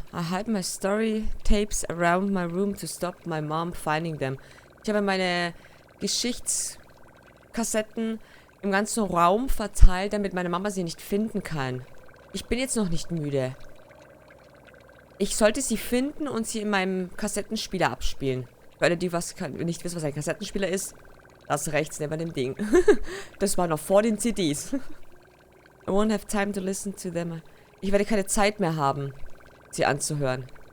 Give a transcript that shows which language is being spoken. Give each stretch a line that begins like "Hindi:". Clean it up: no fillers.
English: I hide my story tapes around my room to stop my mom finding them.
German: Ich habe meine Geschichtskassetten im ganzen Raum verteilt, damit meine Mama sie nicht finden kann. Ich bin jetzt noch nicht müde. Ich sollte sie finden und sie in meinem Kassettenspieler abspielen. Für alle, die nicht wissen, was ein Kassettenspieler ist, das rechts neben dem Ding. Das war noch vor den CDs.
English: I won't have time to listen to them.
German: Ich werde keine Zeit mehr haben, sie anzuhören.